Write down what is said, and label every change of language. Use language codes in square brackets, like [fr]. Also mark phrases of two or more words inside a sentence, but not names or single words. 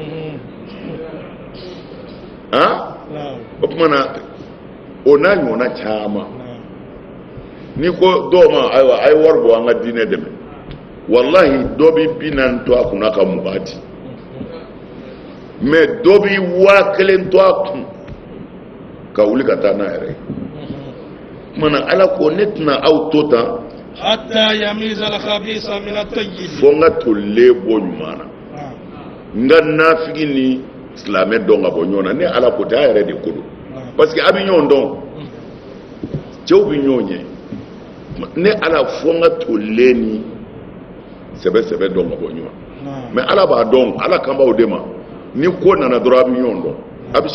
[bm] o tuma na o n'a ɲɔgɔnna caman n'i ko dɔw ma ayiwa a ye wari bɔ an ka diinɛ dɛmɛ walahi dɔ bɛ 40 to a kunna ka 20 di mais dɔ bɛ 1000 to a kun ka wuli ka taa n'a yɛrɛ ye tuma na ala ko ne tɛna aw to tan [ar] حتى يميز الخبيث من الطيب [bm] fo n ka tolilen bɔ ɲuman na n ka nafigi ni silamɛ dɔn ka bɔ ɲɔgɔn na ne ala ko tɛ a yɛrɛ de ko don [fr] parce que [bm] a bɛ ɲɔgɔn dɔn cɛw bɛ ɲɔgɔn ɲɛ ne ala fo n ka tolilen ni sɛbɛ dɔn ka bɔ ɲɔgɔn mais ala b'a dɔn ala kan b'aw de ma ni ko nana dɔrɔn a bɛ ɲɔgɔn dɔn a bɛ